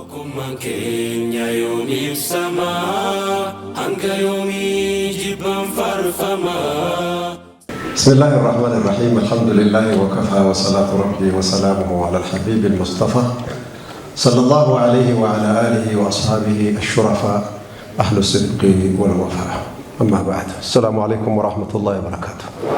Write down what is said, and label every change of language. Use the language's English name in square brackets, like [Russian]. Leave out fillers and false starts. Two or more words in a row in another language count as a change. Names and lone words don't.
[Oromo] Tokkummaan keenya yoomiif samaa hanga yoomii jibban farfamaa. [Arabic] بسم الله الرحمن الرحيم. الحمد لله وكفى وصلاة ربي وسلامه على الحبيب المصطفى صلى الله عليه وعلى آله وأصحابه الشرفاء أهل الصدق والوفاء. أما بعد، السلام عليكم ورحمة الله وبركاته.